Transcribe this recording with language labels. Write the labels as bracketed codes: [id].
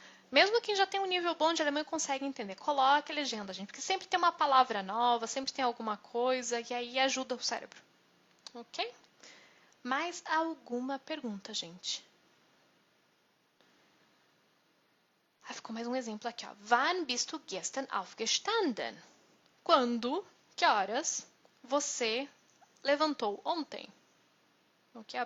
[pt] Mesmo quem já tem um nível bom de alemão consegue entender. Coloque a legenda, gente, porque sempre tem uma palavra nova, sempre tem alguma coisa e aí ajuda o cérebro. Ok? Mais alguma pergunta, gente? Ah, ficou mais um exemplo aqui, ó. [de] Wann bist du gestern aufgestanden? [pt] Quando, que horas, você levantou ontem? Ok?